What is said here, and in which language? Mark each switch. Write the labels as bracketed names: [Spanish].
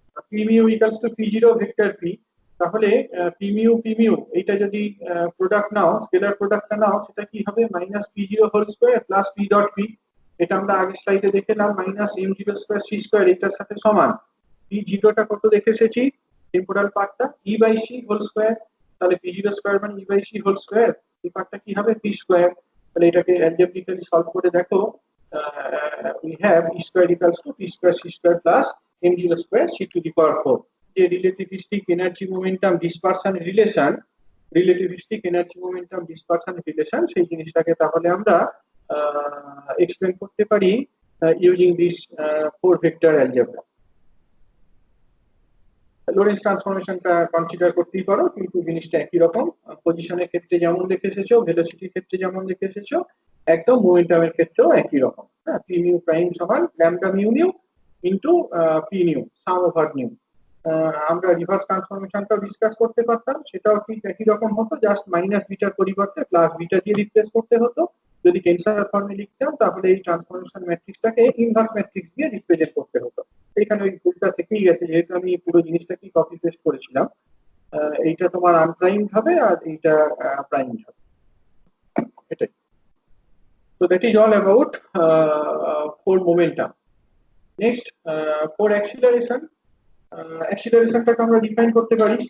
[Bangla] P mu equals to P0 vector P. তাহলে P mu এইটা যদি প্রোডাক্ট নাও, scalar প্রোডাক্টটা নাও, সেটা কি হবে -P0² plus P dot P. এটা আমরা আগের স্লাইডে দেখলাম -m0² সি স্কোয়ার এটার সাথে সমান। P0টা কত দেখে এসেছি, টেম্পোরাল পার্টটা E/c হোল স্কোয়ার। তাহলে P0² মানে E/c হোল স্কোয়ার, এই পার্টটা কি হবে পি স্কোয়ার। তাহলে এটাকে অ্যালজেব্রিক্যালি সলভ করে দেখো, [English] we have E square equals to P square C square plus m0 square C to the power 4। [Bangla] যে relativistic energy momentum dispersion relation, relativistic energy momentum dispersion relation, সেই জিনিসটাকে তাহলে আমরা এক্সপ্লেন করতে পারি [English] Using this four vector algebra. [Bangla] Lawrence ট্রান্সফরমেশনটা consider করতেই পারো, কিন্তু জিনিসটা একই রকম। পজিশনের ক্ষেত্রে যেমন দেখে এসেছো, ভেলোসিটির ক্ষেত্রে যেমন দেখে এসেছো, একদম মোমেন্টামের ক্ষেত্রেও একই রকম। হ্যাঁ, পি মিউ প্রাইম সমান lambda mu new into P new সাম ওভার নিউ। আমরা রিভার্স ট্রান্সফরমেশনটা ডিসকাস করতে পারতাম, সেটাও ঠিক একই রকম হতো, জাস্ট মাইনাস বিটার পরিবর্তে প্লাস বিটা দিয়ে রিপ্লেস করতে হতো। যদি টেনসর ফর্মে লিখতাম তাহলে এই ট্রান্সফরমেশন ম্যাট্রিক্সটাকে ইনভার্স ম্যাট্রিক্স দিয়ে রিপ্রেজেন্ট করতে হতো। এখানে ওই ভুলটা থেকেই গেছে, যেহেতু আমি পুরো জিনিসটাকে কপি পেস্ট করেছিলাম। এইটা তোমার আনপ্রাইমড হবে আর এইটা প্রাইমড হবে, এটাই। [English] So that is all about for momentum. Next, for acceleration, [Bangla] অ্যাক্সিলারেশনটাকে আমরা ডিফাইন করতে পারি।